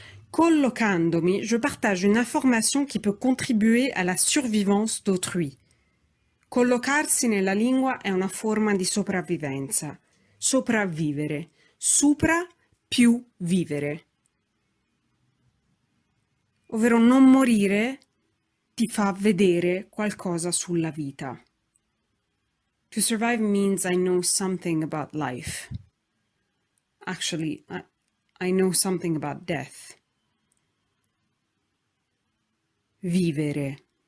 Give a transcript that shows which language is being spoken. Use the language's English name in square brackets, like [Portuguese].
[French] Collocandomi, je partage une information qui peut contribuer à la survivance d'autrui. [Italian] Collocarsi nella lingua è una forma di sopravvivenza. Sopravvivere, supra più vivere. Ovvero non morire ti fa vedere qualcosa sulla vita. [English] To survive means I know something about life. Actually, I know something about death. [Italian] Vivere.